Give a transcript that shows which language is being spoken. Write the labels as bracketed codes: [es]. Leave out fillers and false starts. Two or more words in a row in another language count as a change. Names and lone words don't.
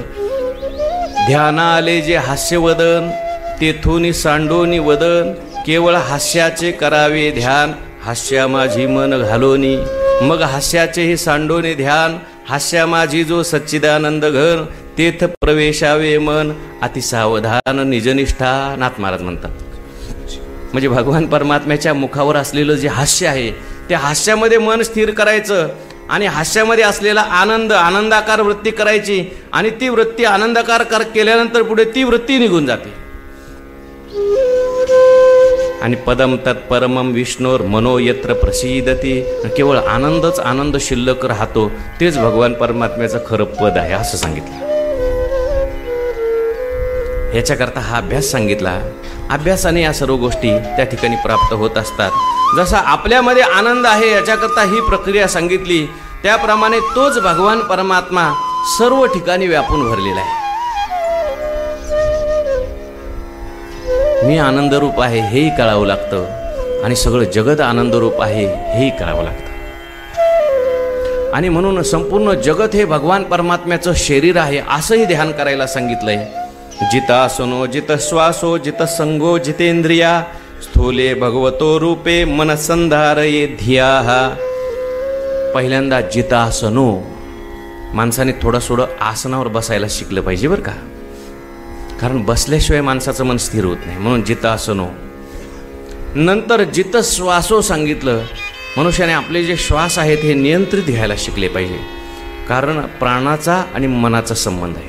[mr] ध्याना आले जे हास्यवदन तेथून सांडोनी वदन केवळ हास्याचे करावे ध्यान हास्या माझी मन घालोनी. मग हास्याचे हे सांडोने ध्यान हास्या माझी जो सच्चिदानंद घन तेथ प्रवेशावे मन अतिसावधान निजनिष्ठा. नाथ महाराज म्हणतात. म्हणजे भगवान परमात्म्याच्या मुखावर असलेलं जे हास्य आहे त्या हास्यामध्ये मन स्थिर करायचं आणि हास्यामध्ये असलेला आनंदाकार वृत्ती करायची आणि ती वृत्ती आनंदाकार केल्यानंतर पुढे ती वृत्ती निघून जाते. [sa] आणि पदम तत्परमम विष्णोर मनो यत्र प्रसिद्धती. [mr] केवळ आनंदच आनंद शिल्लक राहतो, तेच भगवान परमात्म्याचं खरं पद आहे असं सांगितलं. ह्याच्याकरता हा अभ्यास सांगितला. अभ्यासाने या सर्व गोष्टी त्या ठिकाणी प्राप्त होत असतात. जसा आपल्यामध्ये आनंद आहे याच्याकरता ही प्रक्रिया सांगितली, त्याप्रमाणे तोच भगवान परमात्मा सर्व ठिकाणी व्यापून भरलेला आहे. मी आनंदरूप आहे हेही कळावं लागतं आणि सगळं जगत आनंदरूप आहे हेही कळावं लागतं. आणि म्हणून संपूर्ण जगत हे भगवान परमात्म्याचं शरीर आहे असंही ध्यान करायला सांगितलंय. [sa] जितासनो जित श्वासो जित संगो जितेंद्रिया स्थूले भगवतो रूपे मनसंधारये धिया. [mr] पहिल्यांदा जितासनो, माणसाने थोडं आसनावर बसायला शिकलं पाहिजे बरं का, कारण बसल्याशिवाय माणसाचं मन स्थिर होत नाही. म्हणून जितासनो. नंतर [sa] जित श्वासो [mr] सांगितलं. मनुष्याने आपले जे श्वास आहेत हे नियंत्रित घ्यायला शिकले पाहिजे, कारण प्राणाचा आणि मनाचा संबंध आहे.